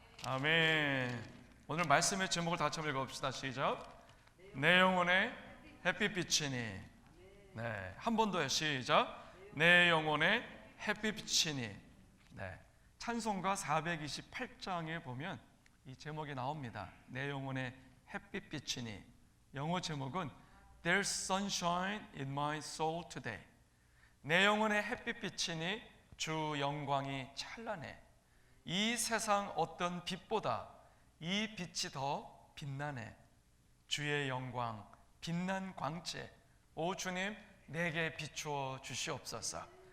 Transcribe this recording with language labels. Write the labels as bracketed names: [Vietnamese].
[Korean] 아멘. 오늘 말씀의 제목을 다시 한번 읽어봅시다. 시작. 내 영혼에 햇빛 비치니. 네, 한 번 더요. 시작. 내 영혼에 햇빛 비치니. 네, 찬송가 428장에 보면 이 제목이 나옵니다. 내 영혼에 햇빛 비치니. 영어 제목은 [English] There's sunshine in my soul today. [Korean] 내 영혼에 햇빛 비치니 주 영광이 찬란해. 이 세상 어떤 빛보다 이 빛이 더 빛나네. 주의 영광 빛난 광채 오 주님 내게 비추어 주시옵소서.